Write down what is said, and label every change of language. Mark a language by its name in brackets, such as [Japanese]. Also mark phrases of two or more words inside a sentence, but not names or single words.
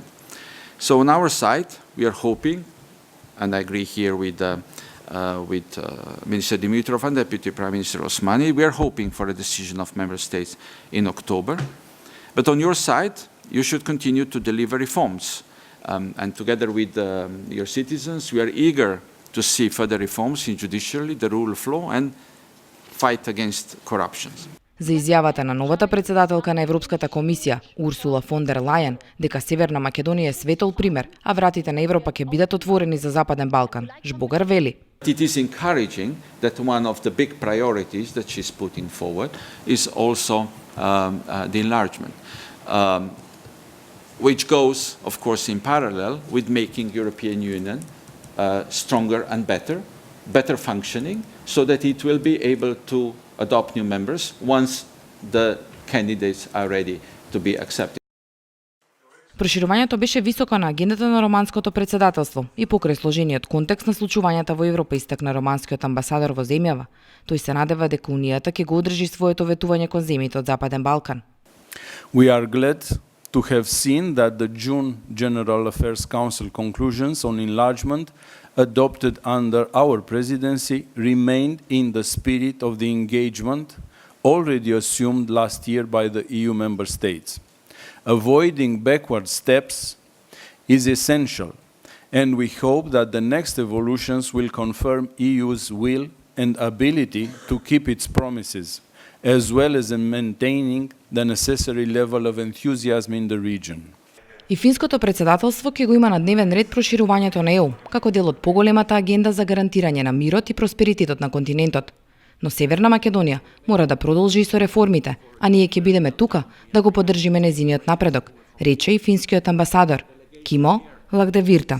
[English] So on our side, we are hoping, and I agree here with Minister Dimitrov and Deputy Prime Minister Osmani, we are hoping for a decision of Member States in October. But on your side, you should continue to deliver reforms. And together with your citizens, we are eager to see further reforms in judiciary, the rule of law, and fight against corruption. [Macedonian] За изјавата на новата председателка на Европската комисија, Урсула фон дер Лајен, дека Северна Македонија е светол пример, а вратите на Европа ќе бидат отворени за Западен Балкан, Жбогар вели. [English] It is encouraging that one of the big priorities that she's putting forward is also the enlargement, which goes, of course, in parallel with making European Union stronger and better functioning, so that it will be able to adopt new members once the candidates are ready to be accepted. [Macedonian] Проширувањето беше високо на агендата на романското председателство и покрај сложениот контекст на случувањата во Европа истакна романскиот амбасадор во земјава. Тој се надева дека Унијата ќе го одржи своето ветување кон земјите од Западен Балкан. [English] We are glad to have seen that the June General Affairs Council conclusions on enlargement adopted under our presidency remained in the spirit of the engagement already assumed last year by the EU member states. Avoiding backward steps is essential, and we hope that the next evolutions will confirm EU's will and ability to keep its promises, as well as in maintaining the necessary level of enthusiasm in the region. [Macedonian] И финското председателство ќе го има на дневен ред проширувањето на ЕУ, како дел од поголемата агенда за гарантирање на мирот и просперитетот на континентот. Но Северна Македонија мора да продолжи и со реформите, а ние ќе бидеме тука да го поддржиме незиниот напредок, рече и финскиот амбасадор Кимо Лагдевирта.